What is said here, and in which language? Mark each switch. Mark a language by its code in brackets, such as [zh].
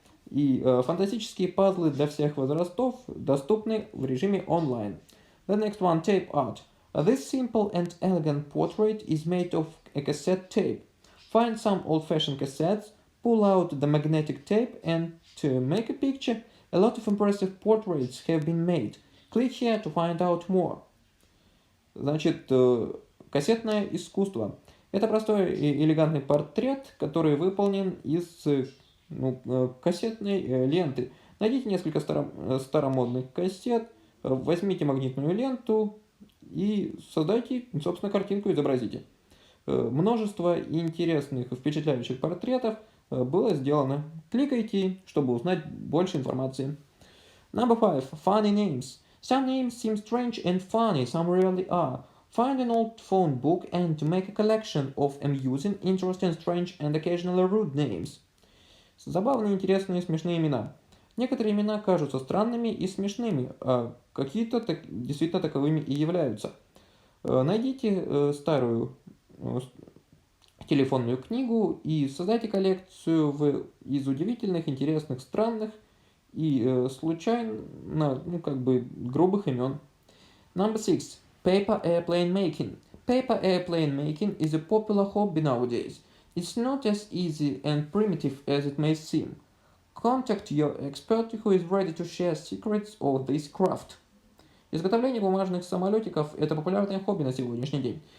[ru] И фантастические пазлы для всех возрастов доступны в режиме онлайн. [en] The next one, tape art. This simple and elegant portrait is made of a cassette tape. Find some old-fashioned cassettes, pull out the magnetic tape, and to make a picture. A lot of impressive portraits have been made. Click here to find out more. [ru] Значит, кассетное искусство. Это простой и элегантный портрет, который выполнен из кассетной ленты. Найдите несколько старомодных кассет, возьмите магнитную ленту и создайте, собственно, картинку, изобразите. Множество интересных и впечатляющих портретов было сделано. Кликайте, чтобы узнать больше информации. [en] Number 5. Funny names. Some names seem strange and funny, some really are. Find an old phone book and make a collection of amusing, interesting, strange and occasionally rude names. [ru] Забавные, интересные, смешные имена. Некоторые имена кажутся странными и смешными, а какие-то действительно таковыми и являются. Найдите старую телефонную книгу и создайте коллекцию из удивительных, интересных, странных и случайно, грубых имен. [en] Number 6. Paper airplane making. Paper airplane making is a popular hobby nowadays. It's not as easy and primitive as it may seem. Contact your expert who is ready to share secrets of this craft. [ru] Изготовление бумажных самолетиков – это популярное хобби на сегодняшний день.